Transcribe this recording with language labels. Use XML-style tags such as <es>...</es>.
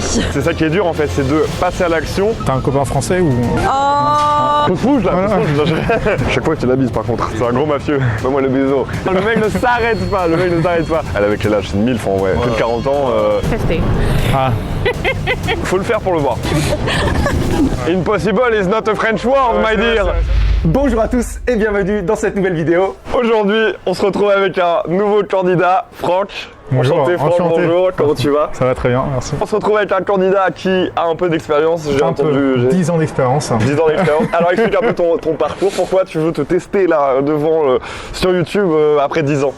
<fr>C'est ça qui est dur en fait, c'est de passer à l'action. T'as un copain français ou... Oh. Pouce rouge là, pouce rouge. Chaque fois tu la bises par contre, c'est un gros mafieux. Fais-moi le bisou. Le mec ne s'arrête pas, le mec ne s'arrête pas. Elle avec quel âge? C'est une MILF en vrai, plus de 40 ans. Testé. Ah. Faut le faire pour le voir.</fr> <en>Impossible is not a French word, my dear.</en> <fr>Bonjour à tous et bienvenue dans cette nouvelle vidéo. Aujourd'hui, on se retrouve avec un nouveau candidat, Franck. Bonjour, Enchanté, Franck, enchanté. bonjour, comment tu vas? Ça va très bien, merci. On se retrouve avec un candidat qui a un peu d'expérience, j'ai Un entendu. peu, 10 ans d'expérience. 10 ans d'expérience. Alors explique un peu ton parcours, pourquoi tu veux te tester là devant sur YouTube après 10 ans?</fr>